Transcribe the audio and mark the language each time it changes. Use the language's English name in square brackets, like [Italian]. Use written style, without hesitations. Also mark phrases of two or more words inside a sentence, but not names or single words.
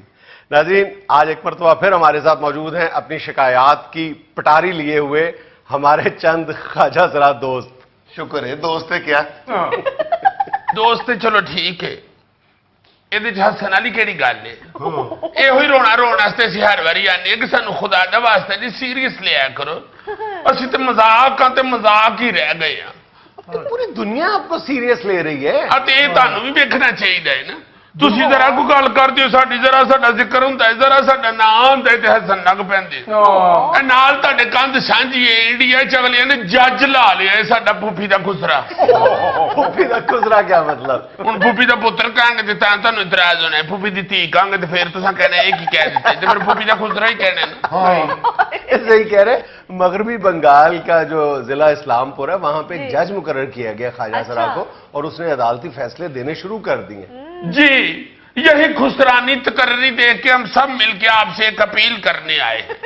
[Urdu] ناظرین، آج ایک مرتبہ پھر ہمارے ساتھ موجود ہیں اپنی شکایات کی پٹاری لیے ہوئے ہمارے چند خواجہ سرا دوست۔ شکر ہے دوست ہے کیا [Punjabi] دوست چلو ٹھیک ہے، یہ ہسن والی کہڑی گل ہے؟ یہ رونا واسطے اسی ہر واری آنے کہ سانو خدا دا واسطہ جی سیریس لیا کرو، اسی تے مذاق ہاں تے مذاق ہی رہ گئے ہیں۔ [Urdu] پوری دنیا آپ کو سیریس لے رہی ہے۔ یہ تمہیں بھی دیکھنا چاہیے نا، [Punjabi] تسی ذرا کوئی گل کرتے ہو ساڈی ذرا ساڈا ذکر ہوندا ہے، ذرا ساڈا نام ہوندا ہے تے ہسن لگ پیندے۔ نال تہاڈے کندھ سانجھی ہے، انڈیا چ اگلیاں نے جج لا لیا ہے ساڈا پھوپھی دا خسرا۔ پھوپھی دا خسرا کیا مطلب؟ ہن پھوپھی دا پتر کہیں گے تے تانوں اعتراض ہونا ہے، پھوپھی دی دھی کہیں گے تے پھر تساں کہنا ایک ہی کہہ دیتے تے پھر پھوپھی دا خسرا ہی کہنا ہے نا۔ [Urdu] صحیح کہہ رہے۔ مغربی بنگال کا جو ضلع اسلام پور ہے وہاں پہ ایک جج مقرر کیا گیا خواجہ سرا کو، اور اس نے عدالتی فیصلے دینے شروع کر دیے۔ جی، یہی خسرانی تقرری دیکھ کے ہم سب مل کے آپ سے ایک اپیل کرنے آئے ہیں۔